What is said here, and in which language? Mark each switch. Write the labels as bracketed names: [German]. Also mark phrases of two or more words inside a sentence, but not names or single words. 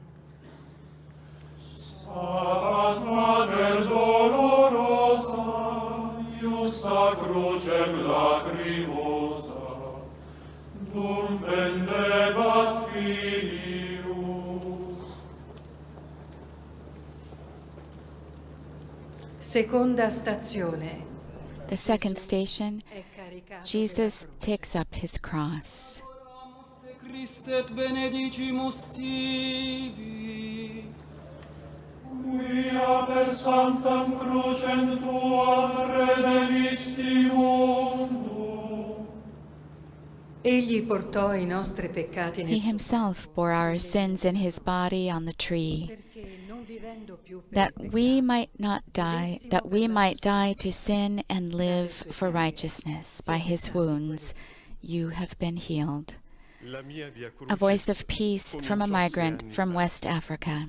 [Latin] Stabat Mater dolorosa, iusta crucem lacrimosa, dum pendebat filius. [Italian] Seconda stazione. [English] The second station, Jesus takes up his cross. [Latin] Christ et benedicimus tibi. Quia per sanctam crucem tuam redemisti mundo. [Italian] Egli portò i nostri peccati [English] He himself bore our sins in his body on the tree, that we might die to sin and live for righteousness. By his wounds you have been healed. A voice of peace from a migrant from West Africa.